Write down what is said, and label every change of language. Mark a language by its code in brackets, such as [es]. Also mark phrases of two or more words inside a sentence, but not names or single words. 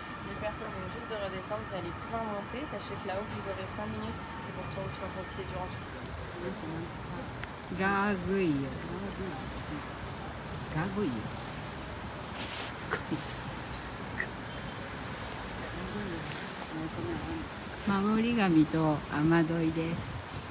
[fr] Les personnes viennent juste de redescendre, vous allez pouvoir monter. Sachez que là-haut, vous aurez 5 minutes. C'est pour que tout le monde puisse en profiter durant tout. [ja] ガーグイユ。ガーグイユ。守り神と雨どいです。